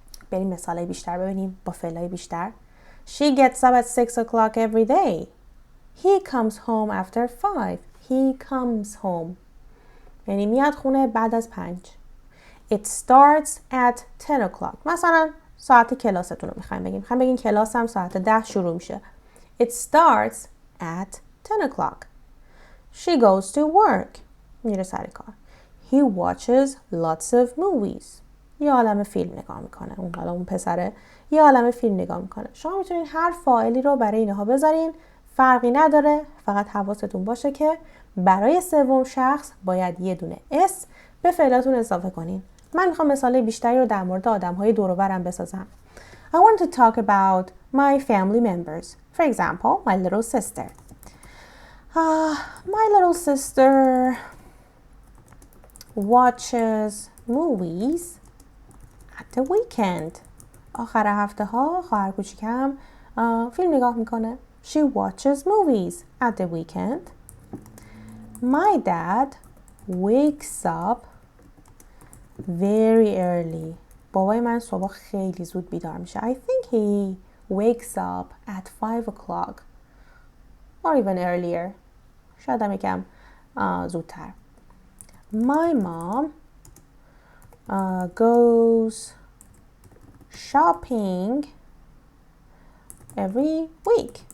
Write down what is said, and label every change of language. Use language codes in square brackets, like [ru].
[fa] بریم مثالای بیشتر ببینیم با فعلای بیشتر. [en] She gets up at 6 o'clock every day. He comes home after 5. He comes home. [fa] یعنی میاد خونه بعد از 5. [en] It starts at 10 o'clock. [fa] مثلا ساعت کلاستون رو میخوایم بگیم. میخوایم بگیم کلاسم ساعت 10 شروع میشه. [en] It starts at 10 o'clock. She goes to work. [fa] میره سر کار. [en] He watches lots of movies. [fa] یه عالمه فیلم نگاه میکنه. اون پسره یه عالمه فیلم نگاه میکنه. شما میتونید هر فاعلی رو برای اینها بذارین. فرقی نداره. فقط حواستون باشه که برای سوم شخص باید یه دونه s به فعلاتون اضافه کنین. من میخوام مثال بیشتری رو در مورد آدم‌های دور و برم بسازم. [en] I want to talk about my family members. For example, my little sister. My little sister watches movies at the weekend. [fa] آخر هفته ها خواهر کوچیکم فیلم نگاه میکنه. [en] She watches movies at the weekend. My dad wakes up very early. [fa] بابای من صبح خیلی زود بیدار میشه. [en] I think he wakes up at 5 o'clock or even earlier. [fa] شاید هم یکم زودتر. [en] My mom goes shopping every week.